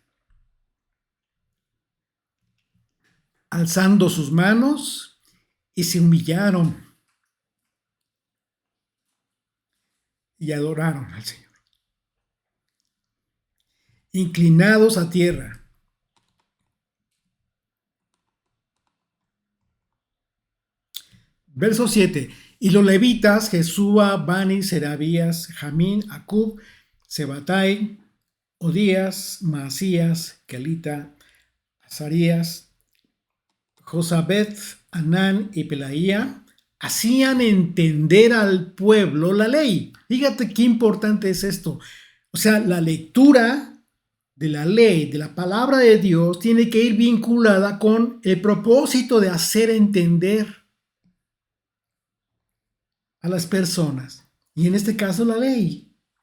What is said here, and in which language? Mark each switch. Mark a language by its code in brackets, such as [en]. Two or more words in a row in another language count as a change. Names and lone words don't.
[es] Alzando sus manos y se humillaron y adoraron al Señor. Inclinados a tierra. Verso 7. Y los levitas, Jesúa, Bani, Serabías, Jamín, Acub, Sebatai, Odías, Maasías, Kelita, Azarías, Josabet, Anán y Pelaía, hacían entender al pueblo la ley. Fíjate qué importante es esto. O sea, la lectura de la ley, de la palabra de Dios, tiene que ir vinculada con el propósito de hacer entender a las personas, y en este caso la ley.